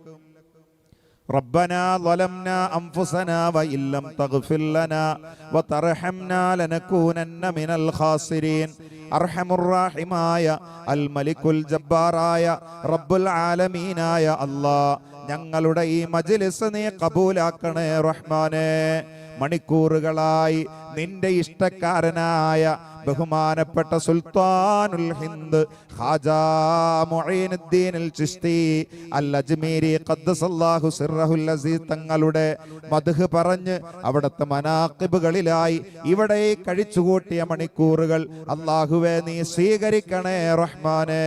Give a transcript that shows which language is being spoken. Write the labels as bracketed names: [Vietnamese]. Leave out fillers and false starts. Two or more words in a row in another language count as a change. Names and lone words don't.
[Arabic] ربنا ظلمنا أنفسنا وإن لم تغفر لنا وترحمنا لنكونن من الخاسرين. أرحم الراحماയ الملك الجبار رب العالمين [Malayalam] അല്ലാഹ്, ഞങ്ങളുടെ ഈ മജ്ലിസ് നീ കബൂലാക്കണേ റഹ്മാനേ. മണിക്കൂറുകളായി നിന്റെ ഇഷ്ടക്കാരനായ ബഹുമാനപ്പെട്ട സുൽത്താനുൽ ഹിന്ദ് ഖാജാ മുഈനുദ്ദീൻ അൽ ചിശ്തി അൽ അജ്മീരി [Arabic] قدس الله سره العزيز [Malayalam] തങ്ങളുടെ മദ്ഹ് പറഞ്ഞ് അവിടുത്തെ മനാഖിബുകളിലായി ഇവിടെ കഴിച്ചുകൂട്ടിയ മണിക്കൂറുകൾ അല്ലാഹുവേ നീ സ്വീകരിക്കണേ റഹ്മാനേ.